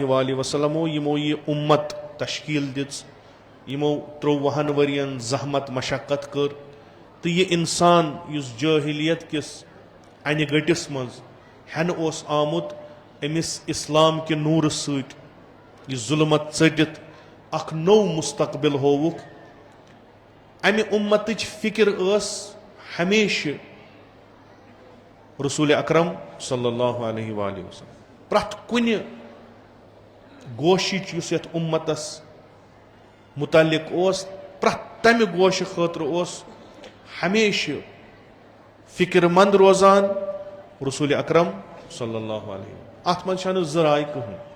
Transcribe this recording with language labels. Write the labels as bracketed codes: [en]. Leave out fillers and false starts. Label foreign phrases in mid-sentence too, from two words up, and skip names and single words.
[ks] وآلہ وسلمو یِمو یہِ اُمت تشکیٖل دِژ یِمو 53 ؤرین زحمت مشقت کٔر تہٕ یہِ انسان یُس جٲہلیت کِس انہِ گٔٹِس منٛز ہٮ۪نہٕ اوس آمُت أمِس اسلام کہِ نوٗرٕ سۭتۍ یہِ ظُلمت ژٔٹِتھ اکھ نوٚو مستقبل ہووُکھ امہِ اُمتٕچ فکر ٲس ہمیشہِ رسول اکرم [ar] صلی اللہ علیہ وآلہ وسلم [ks] پرٛٮ۪تھ کُنہِ گوشِچ یُس یتھ اُمتس متعلق اوس پرٛٮ۪تھ تمہِ گوشہِ خٲطرٕ اوس ہمیشہِ فکر منٛد روزان رسول اکرم [ar] صلی اللہ علیہ [ks] اتھ منٛز چھنہٕ زٕ راے کٕہٕنۍ